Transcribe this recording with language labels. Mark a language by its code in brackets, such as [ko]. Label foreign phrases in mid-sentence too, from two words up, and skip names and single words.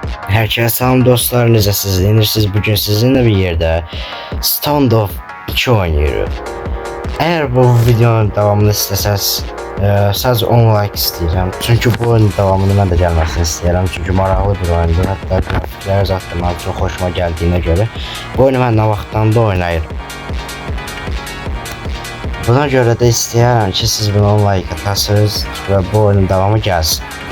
[tr] Herkese selam dostlar, necəsiz? İnirsiniz bugün sizinle bir yerde Standoff 2 oynuyoruz. Eğer bu videonun devamını isteseniz sadece 10 like istəyirəm. [az] Çünkü bu oyunun devamını mən də gəlməsini istəyirəm. Çünkü maraqlı bir oyundur. Hatta grafiklər zaten mənim çox xoşuma gəldiyinə görə bu oyunu mən nə vaxtdan da oynayırım. Buna görə də istəyirəm ki siz buna 10 like atasınız və bu oyunun devamı gəlsin.